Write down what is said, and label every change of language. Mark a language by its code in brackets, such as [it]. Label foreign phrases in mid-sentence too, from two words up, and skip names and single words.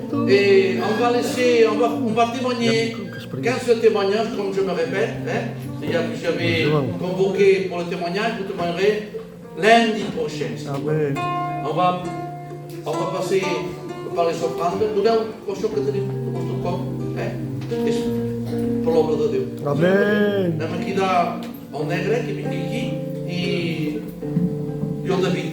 [fr] Et on va témoigner 15 témoignages, comme je me répète. C'est-à-dire que j'avais convoqué pour le témoignage, vous témoignerez lundi prochain. Amen. On va passer par les offrandes. Nous allons au [ca] que tenim [fr] pour [ca] l'obra de Déu. [fr] Amen. [ca] Anem aquí del negre, que vingui aquí, i el David.